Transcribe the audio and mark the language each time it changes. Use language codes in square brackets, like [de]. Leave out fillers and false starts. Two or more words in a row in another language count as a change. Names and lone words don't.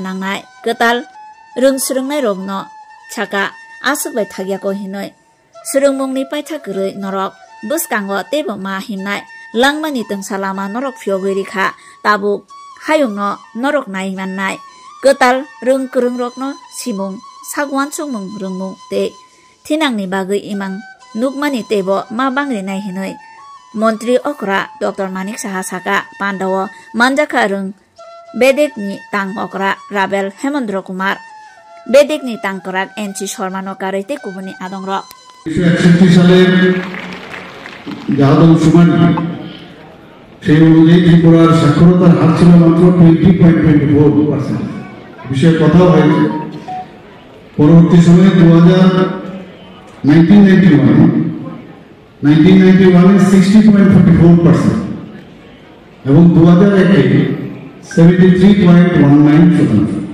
[trp] nangnai kwtal rung swrungnai rokno chaka asukbai thagyako hinoi swrungmungni paitha kwrwi norok bwskango tebo ma himnai langmani tungsalama norok phiyogwi rikha tabuk hayungno norok nai mannai kwtal rung kurung rokno simung sagwan chungmung rungmung te thinangni bagwi imang nukmani tebo ma bangri nai hinoi Mantri Okra Dr. Manik Saha saka pandawo manjaka rung bedekni tang okra Rabel Hemendra Kumar bedekni tang korak NC Sharma no karete kubuni adongrok [bn] 1961 সালে যাদব সুমান সেই অনুযায়ী ত্রিপুরার সাক্ষরতার হার ছিল মাত্র 20.24%। বিষয়ে কথা হয়েছে পরবর্তী সময়ে 1991 60.54% এবং 2001 73.19%।